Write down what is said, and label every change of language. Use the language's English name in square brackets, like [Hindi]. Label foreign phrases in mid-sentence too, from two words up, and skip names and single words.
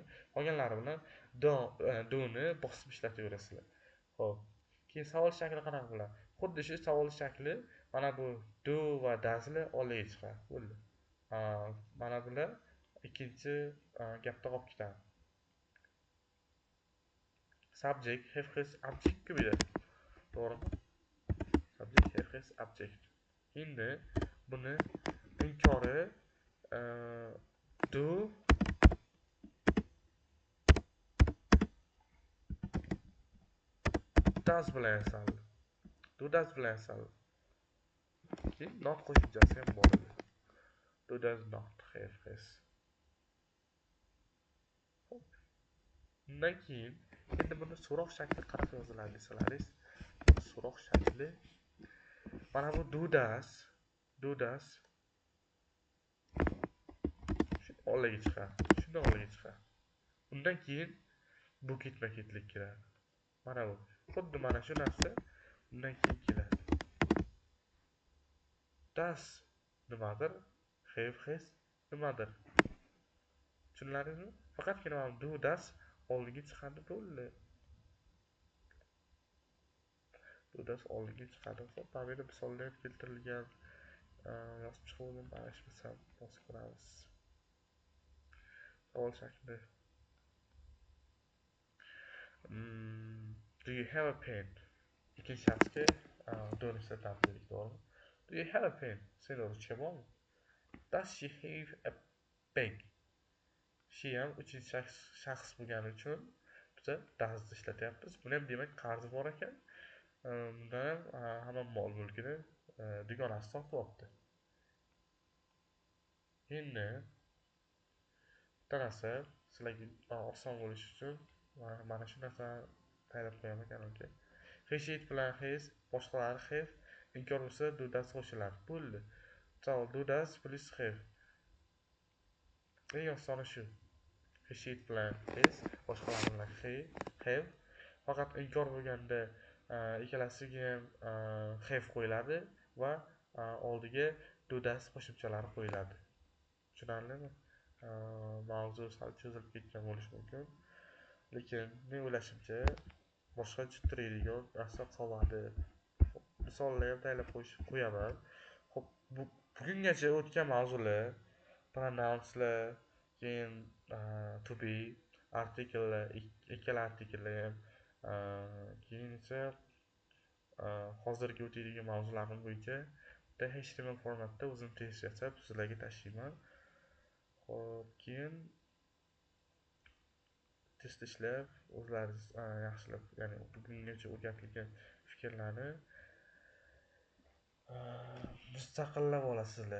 [Uzbek] Qolganlari bilan do ni bosib ishlataverasizlar. Xo'p. Keyin savol shakli qanaqa bo'ladi? Xuddi shu savol shakli mana bu do va does'lar oldiga chiqadi. Bo'ldi. Mana bular ikkinchi gapda qolib ketadi. [English] Subject, have, has, object kubida. [Uzbek] To'g'rimi? [English] Subject, have, has, object. [Uzbek] Endi buni inkori [English] do does [Uzbek] bilan yasaldi. [English] Do does [Uzbek] bilan yasaldi. Keyin not qo'shimchasi ham bor edi. [English] Do does not have, has. [Uzbek] Undan keyin endi buni so'roq shakli qanaqa yoziladi desalaringiz, so'roq shakli mana bu [English] do does [Uzbek] oldiga chiqadi. Shunday oldiga chiqadi. Undan keyin bu ketma-ketlik keladi. Mana bu. Xuddi mana shu narsa undan keyin keladi. Does nimadir? [English] Have, has [Uzbek] nimadir? Tushunlaringizmi? Faqatgina mana [English] do does [Uzbek] oldiga chiqadi, bo'ldi. [English] Do does [Uzbek] oldiga chiqadi. Xo'p, bu yerda misollar keltirilgan. Yozib chiquvdim, adashmasam, bosib ko'ramiz. Savol shakli. [English] Do you have a pen? [Uzbek] Ikkinchi shaxsga do'ni ishlatamiz dedik, to'g'rimi? [English] Do you have a pen? [Uzbek] Senda ruchka bormi? [English] Does she have a pen? [Uzbek] She ham uchinchi shaxs bo'lgani uchun biza does'ni ishlatyapmiz. Buni ham demak qarzi bor ekan. Bundan ham hamma mol-mulkini dugonasi tortib olibdi. Endi bitta narsa sizlarga oson bo'lish uchun mana shu narsani tayyorlab qo'yaman kanalga. Heshit bilan has, boshqalari have, inkor bo'lsa [English] do does [Uzbek] qo'shiladi. Bo'ldi. Savol: [English] do does police have? [Uzbek] Eng osoni shu. Heshit bilan has, boshqalar bilan have. Faqat inkor bo'lganda ikkalasiga ham have qo'yiladi va oldiga [English] do does [Uzbek] qo'shimchalari qo'yiladi. Tushunarlimi? Mavzu sal cho'zilib ketgan bo'lishi mumkin, lekin men o'ylashimcha boshqa tushuntiradigan narsa qolmadi. Misollar ham tayyorlab qo'yaman. Xo'p, bugungacha o'tgan mavzular, pronounslar, keyin [English] to be, [Uzbek] artikellar, ikkala artikellar ham, keyin esa hozirgi o'tadigan mavzularimiz bo'yicha bitta HTML formatda o'zim test yasab sizlarga tashlayman. Xo'p, keyin test ishlab, o'zlaringiz yaxshilab, ya'ni bugungacha o'rgatilgan fikrlarni mustaqillab olasizlar.